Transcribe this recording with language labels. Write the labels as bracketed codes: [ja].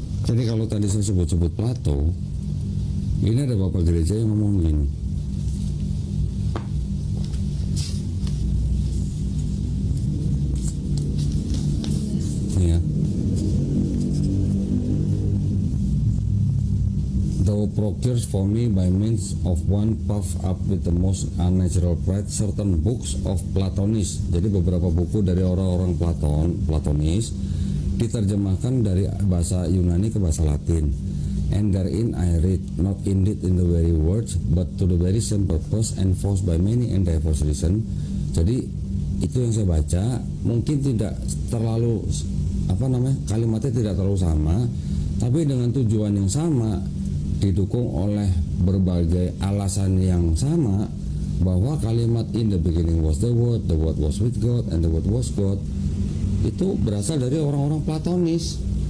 [id] Jadi kalau tadi saya sebut-sebut Plato, ini ada bapak gereja yang ngomong gini, ya, [en] thou procures for me by means of one puffed up with the most unnatural pride certain books of Platonis. [id] Jadi beberapa buku dari orang-orang Platonis diterjemahkan dari bahasa Yunani ke bahasa Latin. [en] And therein I read, not indeed in the very words, but to the very same purpose, enforced by many and diverse reason. [id] Jadi itu yang saya baca, mungkin tidak terlalu kalimatnya tidak terlalu sama, tapi dengan tujuan yang sama, didukung oleh berbagai alasan yang sama, bahwa kalimat [en] in the beginning was the word was with God, and the word was God, [id] itu berasal dari orang-orang Platonis.